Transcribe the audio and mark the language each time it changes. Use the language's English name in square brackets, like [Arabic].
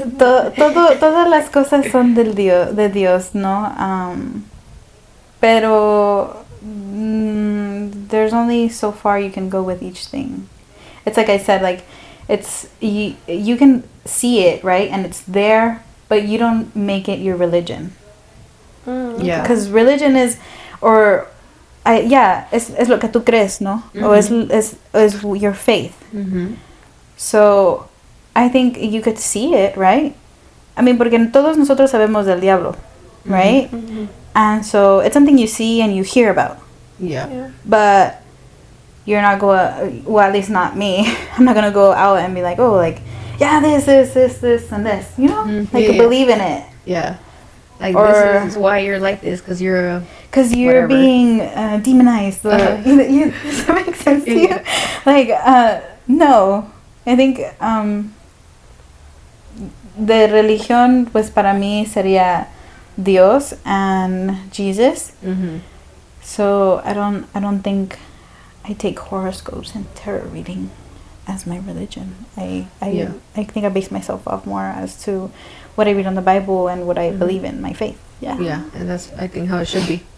[Spanish] Todas las cosas son de Dios, ¿no? [English] Pero there's only so far you can go with each thing. It's like I said, like it's you can see it, right, and it's there, but you don't make it your religion. Yeah. [Spanish] Because religion is, es lo que tú crees, ¿no? O es your faith. [English] So I think you could see it, right? I mean, porque todos nosotros sabemos del diablo, right? And so it's something you see and you hear about. Yeah. But you're not going, well, at least not me. I'm not going to go out and be like, oh, like, yeah, this, and this, you know? Like, believe in it. Yeah. Like, this is why you're like this, because you're being demonized. Or, does that make sense to you? Like, no. [Spanish] I think de religión, pues para mí sería Dios and Jesus. [English] So I don't think I take horoscopes and tarot reading as my religion. I think I base myself off more as to what I read on the Bible and what I believe in, my faith. Yeah. Yeah, and that's I think how it should be.